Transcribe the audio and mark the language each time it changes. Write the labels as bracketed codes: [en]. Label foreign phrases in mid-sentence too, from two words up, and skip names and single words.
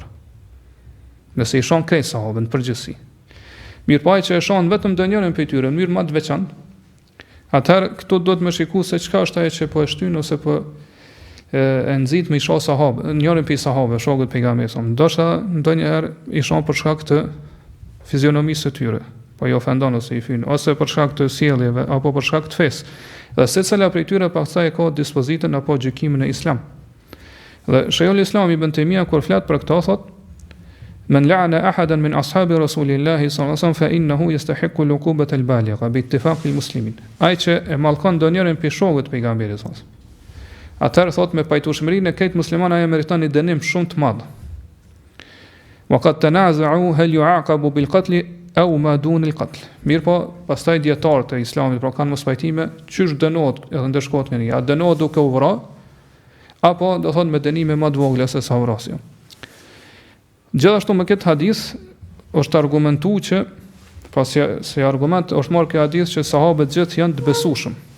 [sq] Nëse i shohën këtë sahabët në përgjithësi. Mirë po ai që e shohën vetëm ndonjërin prej tyre në mënyrë më të veçantë, atëherë këtu duhet më shikues se çka është ajo që po e shtyn ose po e nxit me i shoh sahabë, njërin prej sahabëve, shokët pejgamberit, ndoshta ndonjëherë i shoh për shkak të fizionomisë së tyre, po i ofendon ose i fyn, ose për shkak të sjelljeve apo për shkak të fesë. Dhe secila prej tyre pastaj ka dispozitën apo gjykimin e Islam. Dhe Shejkhul Islam Ibn Taymija kur flet për këtë thot: [ar] "من لعن أحدا من أصحاب رسول الله صلى الله عليه وسلم فإنه يستحق العقوبة البالغة باتفاق المسلمين." [sq] Ai që e mallkon donjërin për shokët e pejgamberit [ar] صلى الله عليه وسلم. [sq] Atëherë thot me pajtueshmërinë e këtë musliman ai meriton një dënim shumë të madh. [ar] وقد تنازعوا هل يعاقب بالقتل أو ما دون القتل. [sq] Mirë po, pastaj dietarët e Islamit pra kanë mos pajtime, çysh dënohet edhe ndeshkohet nga një. A dënohet duke u vrarë apo do thonë me dënime më të vogla se sa vrasja. Gjithashtu me këtë hadith është argumentuar që pasi se argument është marrë ky hadith që sahabët gjithë janë të besueshëm.